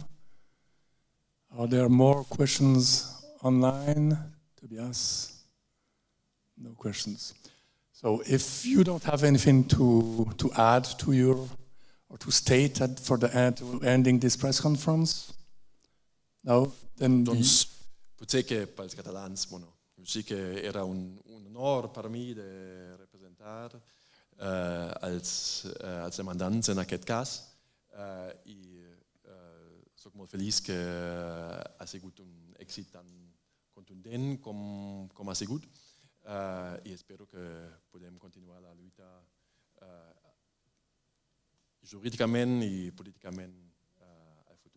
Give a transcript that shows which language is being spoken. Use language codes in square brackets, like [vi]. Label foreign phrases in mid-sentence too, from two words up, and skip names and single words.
[en] Are there more questions online? Tobias? No questions. So if you don't have anything to add to your, or to state for the ending this press conference, no? Then [ca] doncs potser que pels catalans, bueno, sí que era un honor per mi de representar els demandants en aquest cas, i soc molt feliç que ha sigut un èxit tan contundent com ha sigut, i espero que podem continuar la lluita jurídicament i políticament al futur.